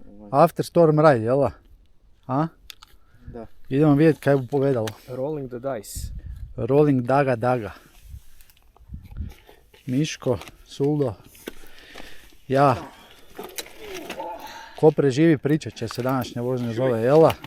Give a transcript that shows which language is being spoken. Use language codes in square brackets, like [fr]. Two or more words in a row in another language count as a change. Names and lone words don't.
[en] After Storm Ride, [hr] jel da? A? Da. Idemo vidjeti kaj bu povedalo. [en] Rolling the dice. Rolling Daga. [hr] Miško, Suldo, ja. Ko preživi pričat će se današnja vožnja zove, jel da?